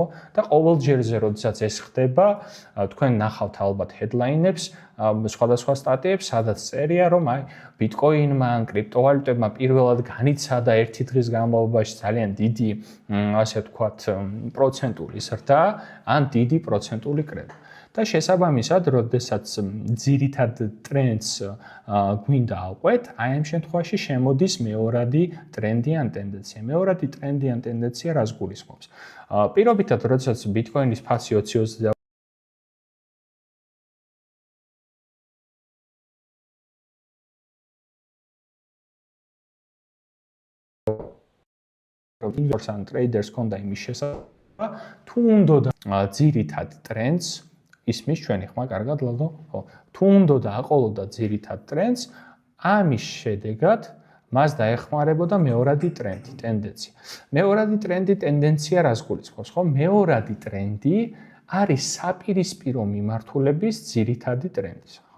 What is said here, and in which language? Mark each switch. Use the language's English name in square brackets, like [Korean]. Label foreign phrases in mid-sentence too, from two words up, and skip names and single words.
[Georgian] და ყოველ ჯერზე, როდესაც ეს ხდება, თქვენ ნახავთ ალბათ headline-ებს, სხვადასხვა სტატიებს, სადაც წერია, რომ აი ბიტკოინმა, კრიპტოვალუტებმა პირველად განიცადა ერთი დღის განმავლობაში ძალიან დიდი, ასე ვთქვათ, პროცენტული ზრდა, ან დიდი პროცენტული კრება. და შესაბამისად, როდესაც ძირითად ტრენდს გვინდა ავყვეთ, აი ამ შემთხვევაში შემოდის მეორადი ტრენდი ან ტენდენცია. მეორადი ტრენდი ან ტენდენცია რას გულისხმობს? პირობითად, როდესაც ბიტკოინის ფასი 20-20 [English] investors and traders [Georgian] კონდა იმის შესაძლებლობა, თუ უნდა ძირითად ტრენდს ისმის ჩვენი ხმა კარგად ლადო, ხო. თუ უნდა აყოლოდა ძირითად ტრენდს, ამის შედეგად მას დაეხმარებოდა მეორადი ტრენდი, ტენდენცია. მეორადი ტრენდი, ტენდენცია რას გულისხმობს, ხო? მეორადი ტრენდი არის საპირისპირო მიმართულების ძირითადი ტრენდის, ხო?